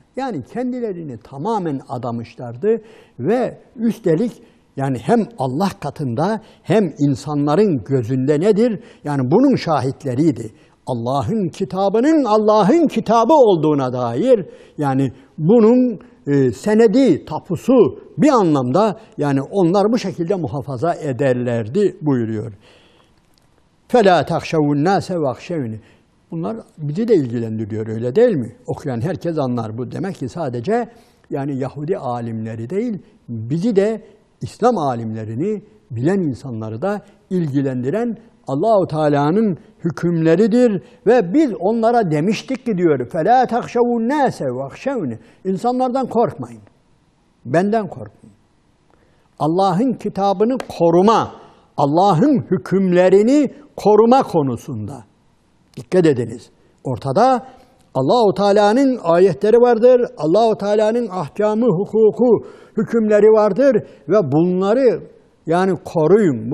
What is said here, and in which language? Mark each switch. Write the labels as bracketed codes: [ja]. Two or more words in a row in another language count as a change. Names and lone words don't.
[tr] Yani kendilerini tamamen adamışlardı ve üstelik yani hem Allah katında hem insanların gözünde nedir? Yani bunun şahitleriydi. Allah'ın kitabının Allah'ın kitabı olduğuna dair yani bunun senedi, tapusu bir anlamda yani onlar bu şekilde muhafaza ederlerdi buyuruyor. [ar] فَلَا تَخْشَوُ النَّاسَ وَخْشَوْنِ. [tr] Bunlar bizi de ilgilendiriyor, öyle değil mi? Okuyan herkes anlar bu. Demek ki sadece yani Yahudi alimleri değil, bizi de İslam alimlerini bilen insanları da ilgilendiren Allah-u Teala'nın hükümleridir ve biz onlara demiştik ki diyor [ar] فَلَا تَخْشَوُ النَّاسَ وَخْشَوْنِ. [tr] İnsanlardan korkmayın, benden korkun. Allah'ın kitabını koruma, Allah'ın hükümlerini koruma konusunda dikkat ediniz. Ortada Allah-u Teala'nın ayetleri vardır, Allah-u Teala'nın ahkamı, hukuku, hükümleri vardır ve bunları yani koruyun.